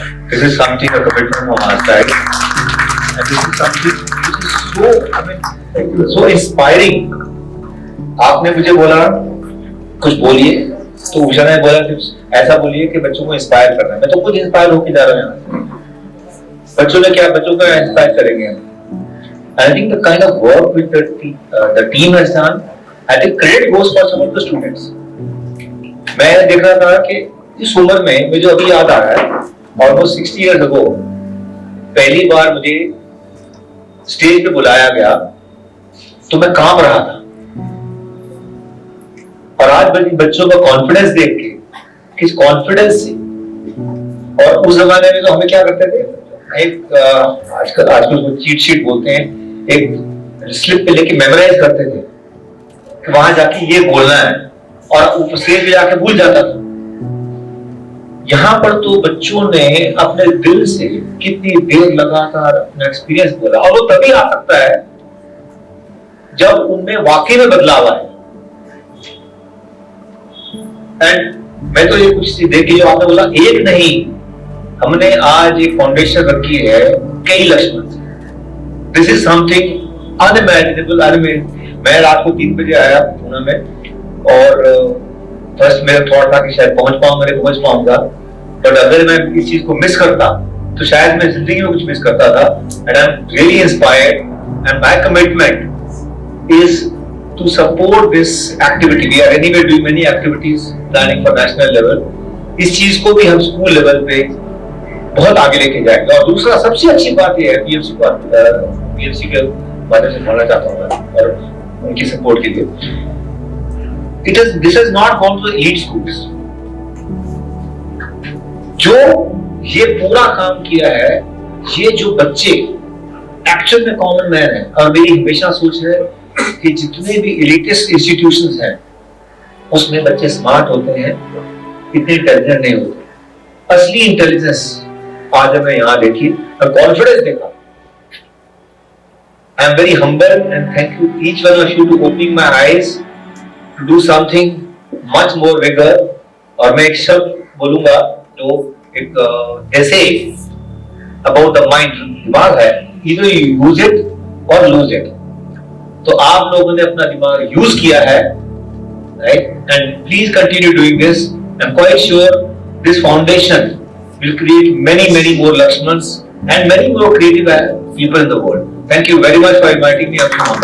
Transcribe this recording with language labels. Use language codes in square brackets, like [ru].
[en] This is something, a commitment from our side, and this is something which is so, I mean, so inspiring. [hi] आपने मुझे बोला कुछ बोलिए, तो उषा ने बोला कि ऐसा बोलिए कि बच्चों को इंस्पायर करना है। मैं तो खुद इंस्पायर होके जा रहा हूँ। बच्चों ने क्या, बच्चों को इंस्पायर करेंगे। [en] I think the kind of work which the team has done, I think credit goes for some of the students. [hi] मैं देख रहा था कि इस उम्र में मुझे अभी याद आ रहा है, [en] almost 60 years ago, [hi] पहली बार मुझे स्टेज पे बुलाया गया, तो मैं कांप रहा था। और आज बच्चों का कॉन्फिडेंस देख के, किस कॉन्फिडेंस से, और उस जमाने में तो हमें क्या करते थे, एक आजकल उसको चीट शीट बोलते हैं, एक स्लिप पे लेके मेमोराइज करते थे कि वहां जाके ये बोलना है, और ऊपर स्टेज पे जाके भूल जाता था। यहाँ पर तो बच्चों ने अपने दिल से कितनी देर लगातार अपना एक्सपीरियंस बोला, और वो तभी आ सकता है जब उनमें वाकई में बदलाव आए। एंड मैं तो ये कुछ देखिए, जो आपने बोला एक नहीं, हमने आज एक फाउंडेशन रखी है कई लक्ष्मण से। [en] This is something unimaginable. [hi] मैं रात को 3 बजे आया पुणे में, और फर्स्ट मेरा थॉट था कि शायद पहुंच पाऊंगा, बट अगर मैं इस चीज को मिस करता तो शायद मैं जिंदगी में कुछ मिस करता था। [en] And I am really inspired, and my commitment is to support this activity. We are anyway doing many activities planning for national level. [hi] इस चीज को भी हम स्कूल लेवल पे बहुत आगे लेके जाएंगे। और दूसरा सबसे अच्छी बात ये है, पीएमसी के माध्यम से बोलना चाहता हूँ मैं, और उनकी सपोर्ट के लिए, [en] this has not gone to the elite schools. [hi] जो ये पूरा काम किया है, ये जो बच्चे एक्चुअल में कॉमन मैन है, और मेरी हमेशा सोच है कि जितने भी एलिटिस्ट इंस्टीट्यूशंस हैं उसमें बच्चे स्मार्ट होते हैं, इतने इंटेलिजेंट नहीं होते। असली इंटेलिजेंस आज हमें यहाँ देखी और कॉन्फिडेंस देखा। [en] I am very humble and thank you each one of you to opening my eyes to do something much more bigger. [hi] और मैं एक शब्द बोलूंगा जो एक ऐसे [en] about the mind, [hi] दिमाग है, [en] either you use it or lose it। [hi] तो आप लोगों ने अपना दिमाग यूज किया है, right? [en] And please continue doing this. I'm quite sure this foundation will create many more Lakshmans and many more creative people in the world. Thank you very much for inviting me up to